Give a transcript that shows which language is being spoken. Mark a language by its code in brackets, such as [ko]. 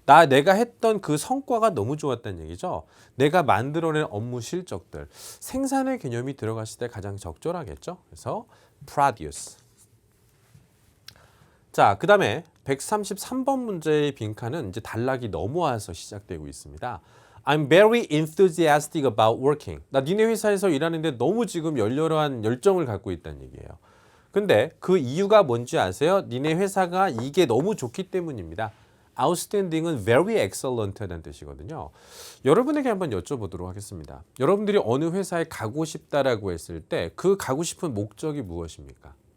[ko] 내가 했던 그 성과가 너무 좋았다는 얘기죠. 내가 만들어낸 업무 실적들. 생산의 개념이 들어갔을 때 가장 적절하겠죠. 그래서 produce. 자, 그 다음에 133번 문제의 빈칸은 이제 단락이 넘어와서 시작되고 있습니다. [en] I'm very enthusiastic about working. [ko] 나 니네 회사에서 일하는데 너무 지금 열렬한 열정을 갖고 있다는 얘기예요. 근데 그 이유가 뭔지 아세요? 니네 회사가 이게 너무 좋기 때문입니다. outstanding은 [en] very excellent [ko] 라는 뜻이거든요. 여러분에게 한번 여쭤보도록 하겠습니다. 여러분들이 어느 회사에 가고 싶다라고 했을 때 그 가고 싶은 목적이 무엇입니까?